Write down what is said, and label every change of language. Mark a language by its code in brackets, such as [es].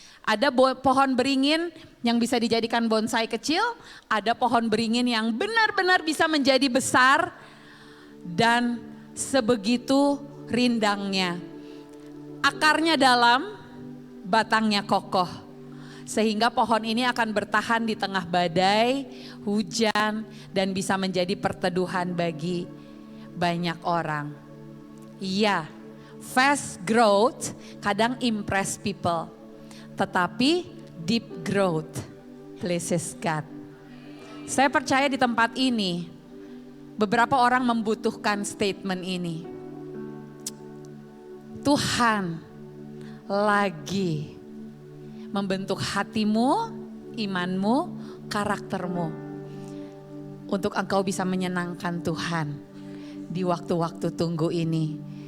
[id] Ada pohon beringin yang bisa dijadikan bonsai kecil, ada pohon beringin yang benar-benar bisa menjadi besar dan sebegitu rindangnya. Akarnya dalam, batangnya kokoh. Sehingga pohon ini akan bertahan di tengah badai, hujan, dan bisa menjadi perteduhan bagi banyak orang. [en] Iya, fast growth [id] kadang [en] impress people. [id] Tetapi [en] deep growth pleases God. [id] Saya percaya di tempat ini beberapa orang membutuhkan statement ini. Tuhan lagi membentuk hatimu, imanmu, karaktermu untuk engkau bisa menyenangkan Tuhan di waktu-waktu tunggu ini.